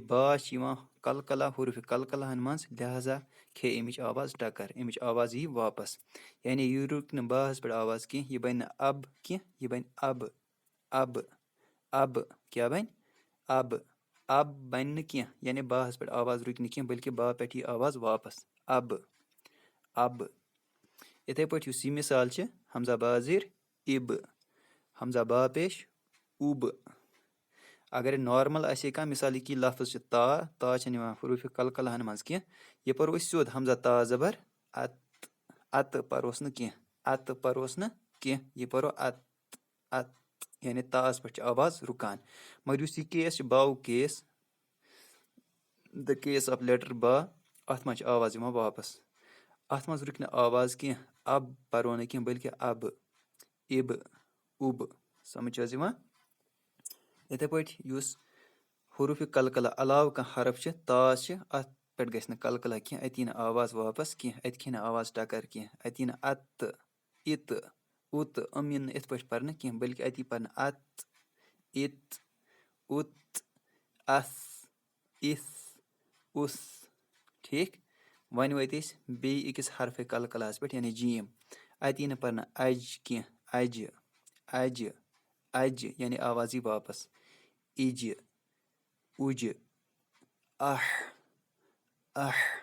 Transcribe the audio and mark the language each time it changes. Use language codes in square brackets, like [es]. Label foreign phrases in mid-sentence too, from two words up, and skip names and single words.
[ks] با چھِ یِوان کلکلا حروٗفہِ کلکلاہن منٛز لہذا کھے اَمِچ آواز ٹکر اَمِچ آواز یی واپس یعنی یہِ رُکہِ نہٕ باہس پٮ۪ٹھ آواز کینٛہہ یہِ بنہِ نہٕ اب کینٛہہ یہِ بنہِ اب اب اب کیٛاہ بنہِ اب اب بنہِ نہٕ کینٛہہ یعنی باہس پٮ۪ٹھ آواز رُکہِ نہٕ کینٛہہ بلکہِ با پٮ۪ٹھ یی آواز واپس اب اب یِتھٕے پٲٹھۍ یُس یہِ مِثال چھِ حمزہ با زیٖر اِب حمزہ با پیش اُب اگر نارمل آسہِ کانٛہہ مِثال یہِ کہِ لفظ چھِ تا چھنہٕ یِوان حروٗفہِ کلکلاہن منٛز کینٛہہ یہِ پرو أسۍ سیوٚد حمزہ تا زبر اتہٕ پروس نہٕ کینٛہہ اتہٕ پروس نہٕ کینٛہہ یہِ پرو ات یعنی تاہس پٮ۪ٹھ چھِ آواز رُکان مگر یُس یہِ کیس چھُ باہُک کیس [en] the case of letter [ks] با اتھ منٛز چھِ آواز یِوان واپس اتھ منٛز رُکہِ نہٕ آواز کینٛہہ اب پرو نہٕ کینٛہہ بلکہِ اب اِب اُب سمجھ چھِ حظ یِوان یِتھٕے پٲٹھۍ یُس حروٗفہِ کلکلا علاوٕ کانٛہہ حرف چھِ تاس چھِ اتھ پٮ۪ٹھ گژھِ نہٕ کلکلا کینٛہہ اَتہِ یی نہٕ آواز واپس کینٛہہ اَتہِ کھے نہٕ آواز ٹکر کینٛہہ اَتہِ یی نہٕ اتہٕ اِتہٕ اُتہٕ یِن نہٕ یِتھ پٲٹھۍ پرنہٕ کینٛہہ بلکہِ اَتہِ یی پرنہٕ ات اِت اُت اَس اِس اُس ٹھیٖک وۄنۍ وٲتۍ أسۍ بیٚیہِ أکِس حرفہِ کلکلاہس پٮ۪ٹھ یعنی جیٖم اَتہِ یی نہٕ پرنہٕ اجہِ کینٛہہ اجہِ اجہِ اجہِ یعنی آواز یی واپس اِجہِ اُجہِ اح اح